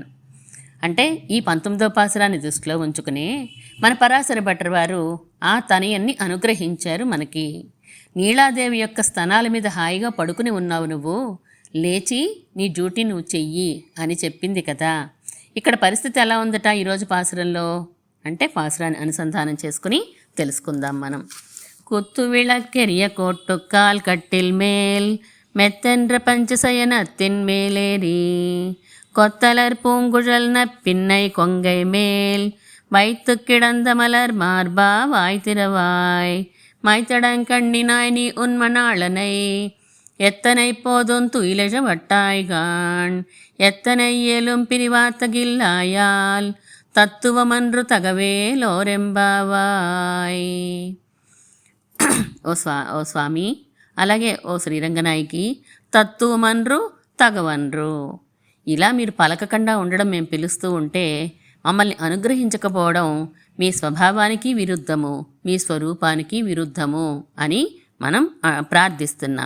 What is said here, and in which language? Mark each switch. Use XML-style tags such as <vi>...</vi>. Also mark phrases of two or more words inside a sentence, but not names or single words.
<te>అంటే ఈ 19వ పాసురాన్ని దృష్టిలో ఉంచుకుని మన పరాశర భట్టర్ వారు ఆ తనయన్ని అనుగ్రహించారు మనకి. నీళాదేవి యొక్క స్తనాల మీద హాయిగా పడుకుని ఉన్నావు నువ్వు, లేచి నీ డ్యూటీ నువ్వు చెయ్యి అని చెప్పింది కదా. ఇక్కడ పరిస్థితి ఎలా ఉందట ఈరోజు పాసురంలో అంటే, పాసురాన్ని అనుసంధానం చేసుకుని తెలుసుకుందాం మనం.</te> <ta>குத்து விளக்கெரிய கோட்டுக்கால் கட்டில் மேல் மெத்தென்ற பஞ்சசயனத்தின் மேலேறி கொத்தலர் பூங்குழல் நப்பின்னை கொங்கை மேல் வைத்து கிடந்த மலர் மார்பா வாய் திறவாய் மைத்தடங்கண்ணினாய் நீ உன்மணாளனை எத்தனை போதும் துயிலெழ வட்டாய்கான் எத்தனை ஏலும் பிரிவாத்தகில்லாயால் தத்துவமன்று தகவேலோరెంబావాయ్.</ta> <te>ఓ స్వామి, అలాగే ఓ శ్రీరంగనాయకి,</te> <ta>தத்துவமன்று தகவன்று,</ta> <te>ఇలా మీరు పలకకుండా ఉండడం మేము పిలుస్తూ ఉంటే, మమ్మల్ని అనుగ్రహించకపోవడం మీ స్వభావానికి విరుద్ధము, మీ స్వరూపానికి విరుద్ధము అని మనం ప్రార్థిస్తున్నాం.</te>